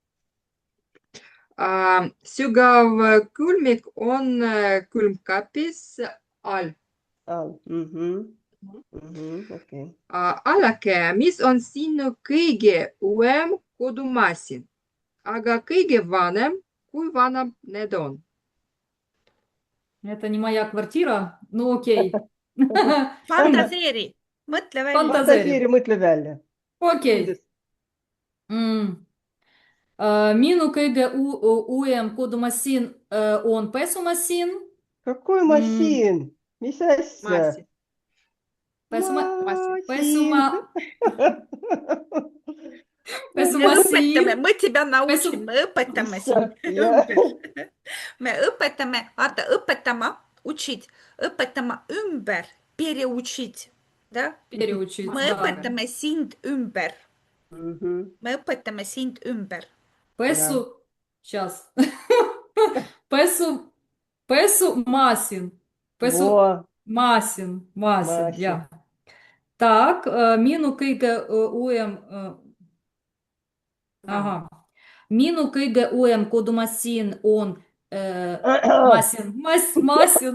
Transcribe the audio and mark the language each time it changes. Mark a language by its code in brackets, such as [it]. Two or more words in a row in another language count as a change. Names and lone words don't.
[et] Sügav külmik on külmkapis all. All. Okei. Allake, mis on sinu kõige uuem kodumasin? Aga kõige vanem, kui vanad need on? [ru] Это не моя квартира, ну окей. [et] Fantaseeri, mõtle välja. Fantaseeri, mõtle välja. [ru] Окей. [et] Minu kõige uuem kodumasin on pesumasin. [ru] Какой masin? [et] Mis asja? Pesumasin. [ru] Me тебя научим, [et] me õpetame sind. Me õpetame, vaata, õpetama, учить, õpetama ümber, [ru] переучить, да? Переучить, [et] Me [ru] да. [et] õpetame sind ümber. Me õpetame sind ümber. Сейчас. Pesumasin. [ru] Во. [et] Masin, Masin. jah. Так, minu kõige uuem Minu kõige uuem kodumasin on masin.